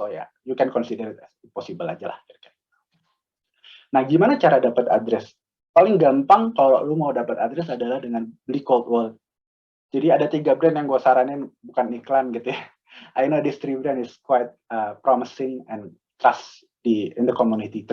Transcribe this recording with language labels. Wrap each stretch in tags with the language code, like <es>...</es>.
<en>So ya, you can consider it as impossible</en> <id>aja lah. Nah, gimana cara dapat address? Paling gampang kalau lu mau dapat address adalah dengan beli cold wallet. Jadi ada 3 brand yang gue saranin, bukan iklan gitu ya.</id> <en>I know this 3 brand is quite promising and trust in the community.</en>